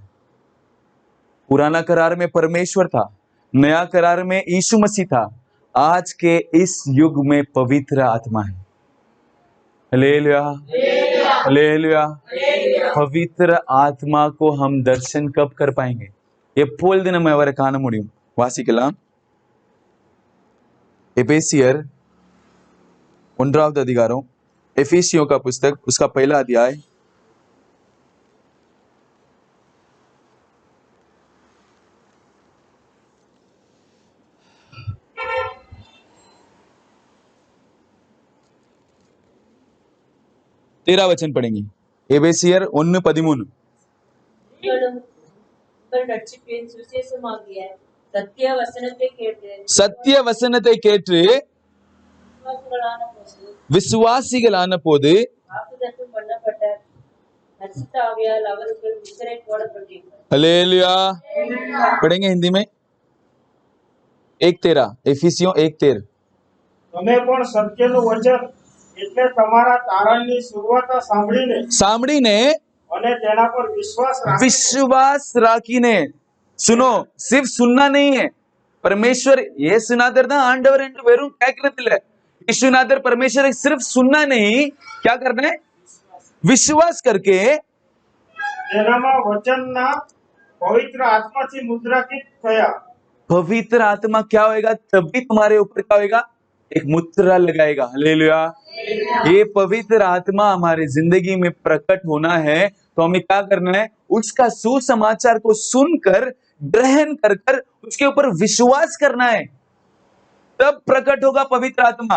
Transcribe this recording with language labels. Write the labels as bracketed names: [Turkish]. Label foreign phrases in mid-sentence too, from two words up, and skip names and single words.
[Hindi] पुराना करार में परमेश्वर था, नया करार में यीशु मसीह था, आज के इस युग में पवित्र आत्मा है। हालेलुया, हालेलुया। पवित्र आत्मा को हम दर्शन कब कर पाएंगे? [Tamil] எப்பொழுது நம்ம அவரை காண முடியும்? வாசிக்கலாம், எபேசியர் 1வது அதிகாரம், [Hindi] एफिसियों का पुस्तक, उसका पहला अध्याय, तेरा वचन पढ़ेंगे। एबेसियर 1:13। [Tamil] ரட்சிப்பின் சுவிசேஷமாகிய சத்திய வசனத்தை கேட்டு சத்திய வசனத்தை கேட்டு விசுவாசிகளான போது வாக்குத்தத்தம் பண்ணப்பட்ட பரிசுத்த ஆவியால் அவருக்கு முத்திரை போடப்பட்டீர்கள்। [Hindi] हालेलुया। पढ़ेंगे हिंदी में। 1:13, एफिसियों 1:13। [Gujarati] તમે પણ સત્યનું વચન એટલે તમારા તારણની શરૂઆત સાંભળીને અને તેના પર વિશ્વાસ રાખીને। [Hindi] सुनो, सिर्फ सुनना नहीं है। [Tamil] परमेश्वर இயேசுநாதர் தான் ஆண்டவர் என்று வெறும் கேட்கிறது இல்ல। [Hindi] இயேசுநாதர் परमेश्वर सिर्फ सुनना नहीं, क्या करना है? विश्वास करके [Gujarati] તેનામાં વચનના પવિત્ર આત્માથી મુદ્રાંકિત થયા। [Hindi] पवित्र आत्मा क्या होएगा? तभी तुम्हारे ऊपर क्या होएगा? एक मुद्रा लगाएगा। हालेलुया। ये पवित्र आत्मा हमारे जिंदगी में प्रकट होना है तो हमें क्या करना है? उसका सुसमाचार को सुनकर, ग्रहण कर कर उसके ऊपर विश्वास करना है, तब प्रकट होगा पवित्र आत्मा।